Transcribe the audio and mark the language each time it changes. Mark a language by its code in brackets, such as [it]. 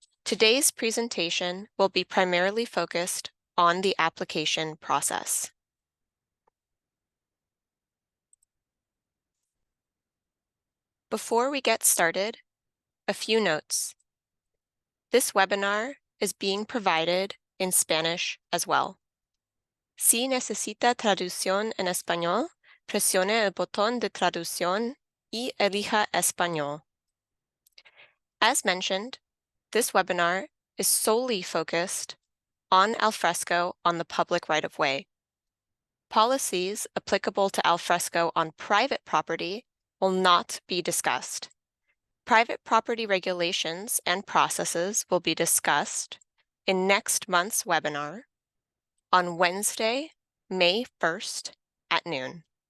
[en] Today's presentation will be primarily focused on the application process. Before we get started, a few notes. This webinar is being provided in Spanish as well. [es] Si necesita traducción en español, presione el botón de traducción y elija español. [en] As mentioned, this webinar is solely focused on alfresco on the public right-of-way. Policies applicable to alfresco on private property will not be discussed. Private property regulations and processes will be discussed in next month's webinar on Wednesday, May 1st at noon.